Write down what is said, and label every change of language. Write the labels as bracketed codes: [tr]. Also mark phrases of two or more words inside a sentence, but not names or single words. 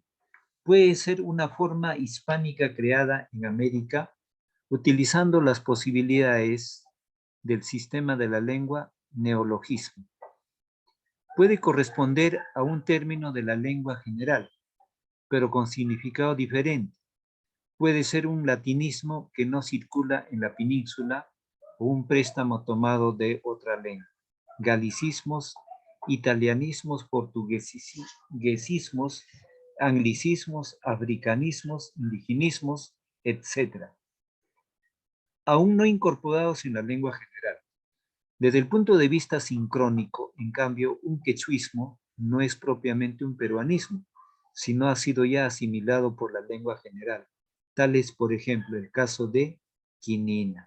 [es] Puede ser una forma hispánica creada en América utilizando las posibilidades del sistema de la lengua neologismo. Puede corresponder a un término de la lengua general, pero con significado diferente. Puede ser un latinismo que no circula en la península o un préstamo tomado de otra lengua. Galicismos, italianismos, portuguesismos, anglicismos, africanismos, indigenismos, etc. Aún no incorporados en la lengua general. Desde el punto de vista sincrónico, en cambio, un quechuismo no es propiamente un peruanismo, sino ha sido ya asimilado por la lengua general. Tal es, por ejemplo, el caso de quinina.